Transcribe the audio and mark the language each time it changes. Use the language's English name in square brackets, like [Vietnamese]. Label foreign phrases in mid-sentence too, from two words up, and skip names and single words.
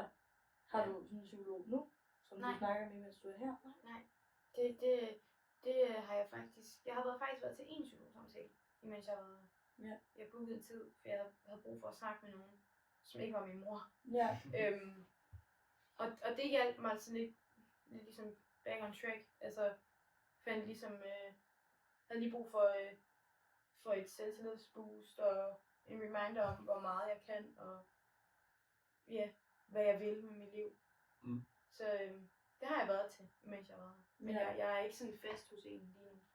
[Danish] Har du sådan en psykolog nu, som du snakker med, mens du er her? Nej. Det har jeg faktisk. Jeg har faktisk været til en psykologsamtale, imens jeg har været her. Ja. Jeg bookede en tid, for jeg havde brug for at snakke med nogen, som ikke var min mor. Ja. Og det hjalp mig sådan lidt ligesom [English] back on track. [Danish] Altså fandt ligesom, havde lige brug for et selvtillidsboost og en reminder om, hvor meget jeg kan, og ja, hvad jeg vil med mit liv. Så det har jeg været til, mens jeg var her. Men jeg er ikke sådan fast hos en lige nu.